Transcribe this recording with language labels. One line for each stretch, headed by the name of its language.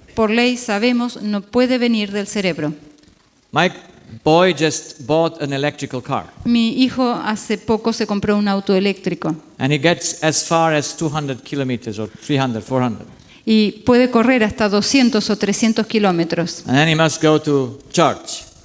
Spanish: Por ley sabemos, no puede venir del cerebro.
English: My boy just bought an electrical car.
Spanish: Mi hijo hace poco se compró un auto eléctrico
English: And he gets as far as 200 kilometers or 300, 400.
Spanish: y puede correr hasta 200 o 300 kilómetros.
English: And then he must go to church.